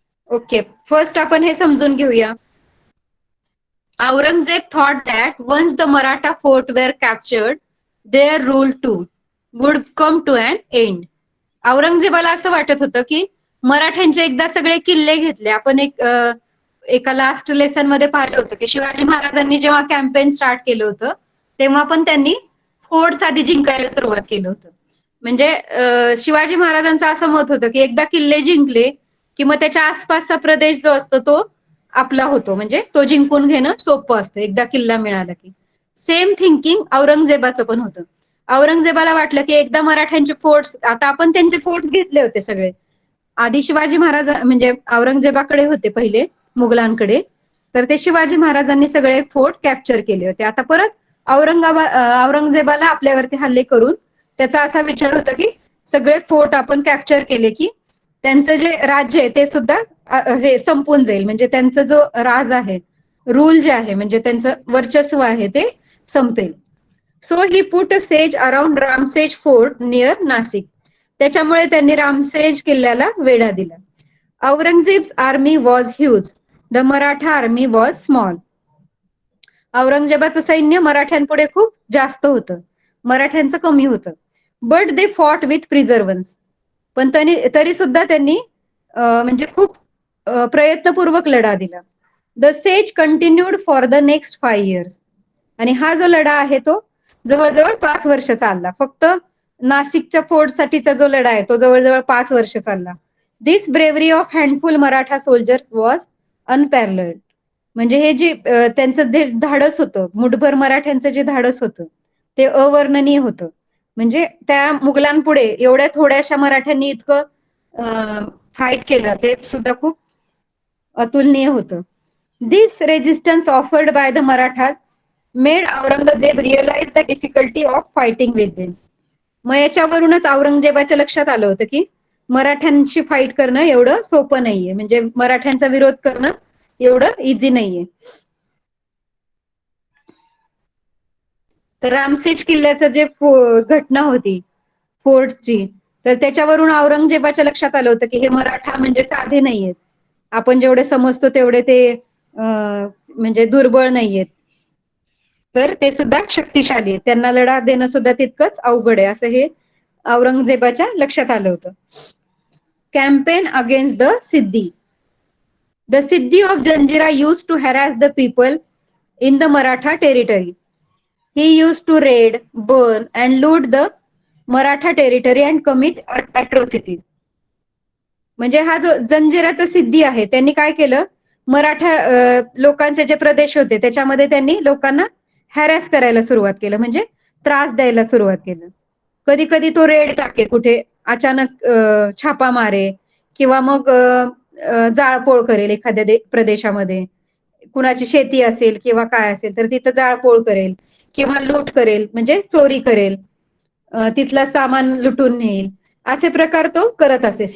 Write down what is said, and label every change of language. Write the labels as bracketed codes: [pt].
[mr] Okay, first आपण हे समजून घेऊया. [en] Aurangzeb thought that once the Maratha fort were captured, their rule too would come to an end. [mr] औरंगजेबाला असं वाटत होतं की मराठ्यांचे एकदा सगळे किल्ले घेतले. आपण एका लास्ट लेसन मध्ये पाहिलं होतं की शिवाजी महाराजांनी जेव्हा कॅम्पेन स्टार्ट केलं होतं, तेव्हा पण त्यांनी फोर्ट्स आधी जिंकायला सुरुवात केलं होतं. म्हणजे शिवाजी महाराजांचं असं मत होतं की एकदा किल्ले जिंकले की मग त्याच्या आसपासचा प्रदेश जो असतो तो आपला होतो, म्हणजे तो जिंकून घेणं सोपं असतं एकदा किल्ला मिळाला की. सेम थिंकिंग औरंगजेबाचं पण होतं. औरंगजेबाला वाटलं की एकदा मराठ्यांचे फोर्ट्स, आता आपण त्यांचे फोर्ट्स घेतले होते सगळे, आधी शिवाजी महाराज म्हणजे औरंगजेबाकडे होते पहिले, मुघलांकडे. तर ते शिवाजी महाराजांनी सगळे फोर्ट कॅप्चर केले होते. आता परत औरंगजेबाला आपल्यावरती हल्ले करून त्याचा असा विचार होता की सगळे फोर्ट आपण कॅप्चर केले की त्यांचं जे राज्य आहे ते सुद्धा हे संपून जाईल, म्हणजे त्यांचा जो राज आहे, रूल जे आहे, म्हणजे त्यांचं वर्चस्व आहे ते संपेल. [en] So he put siege around Ramsej fort near Nashik. [mr] त्याच्यामुळे त्यांनी रामसेज किल्ल्याला वेढा दिला. [en] Aurangzeb's army was huge, the Maratha army was small. [mr] औरंगजेबाचं सैन्य मराठ्यांपुढे खूप जास्त होतं, मराठ्यांचं कमी होतं. [en] But they fought with perseverance. [mr] पण तरी सुद्धा त्यांनी म्हणजे खूप प्रयत्नपूर्वक लढा दिला. [en] The siege continued for the next 5 years. [mr] आणि हा जो लढा आहे तो जवळजवळ 5 वर्ष चालला. फक्त नाशिकच्या फोर्टसाठीचा जो लढा आहे तो जवळजवळ 5 वर्ष चालला. [en] This bravery of handful Maratha soldier was unparalleled. [mr] म्हणजे हे जे त्यांचं जे धाडस होतं, मुठभर मराठ्यांचं जे धाडस होतं ते अवर्णनीय होतं. म्हणजे त्या मुघलांपुढे एवढ्या थोड्याशा मराठ्यांनी इतकं फाईट केलं ते सुद्धा खूप अतुलनीय होतं. [en] This resistance offered by the Marathas made Aurangzeb realise the difficulty of fighting with them. [mr] मग याच्यावरूनच औरंगजेबाच्या लक्षात आलं होतं की मराठ्यांशी फाईट करणं एवढं सोपं नाहीये, म्हणजे मराठ्यांचा विरोध करणं एवढं इझी नाहीये. तर रामसेज किल्ल्याचं जे घटना होती फोर्टची, तर त्याच्यावरून औरंगजेबाच्या लक्षात आलं होतं की हे मराठा म्हणजे साधे नाहीयेत, आपण जेवढे समजतो तेवढे ते म्हणजे दुर्बळ नाहीयेत, तर ते सुद्धा शक्तिशाली आहेत, त्यांना लढा देणं सुद्धा तितकंच अवघड आहे, असं हे औरंगजेबाच्या लक्षात आलं होतं. [en] Campaign against the Siddhi. The Siddhi of Janjira used to harass the people in the Maratha territory. He used to raid, burn, and loot the Maratha territory and commit atrocities. [mr] म्हणजे हा जो जंजिराचा सिद्धी आहे त्यांनी काय केलं, मराठा लोकांचे जे प्रदेश होते त्याच्यामध्ये त्यांनी लोकांना हॅरॅस करायला सुरुवात केलं, म्हणजे त्रास द्यायला सुरुवात केलं. कधी कधी तो रेड टाके, कुठे अचानक छापा मारे, किंवा मग जाळपोळ करेल एखाद्या प्रदेशामध्ये, कुणाची शेती असेल किंवा काय असेल तर तिथं जाळपोळ करेल, किंवा लूट करेल म्हणजे चोरी करेल, तिथलं सामान लुटून नेईल, असे प्रकार तो करत असे.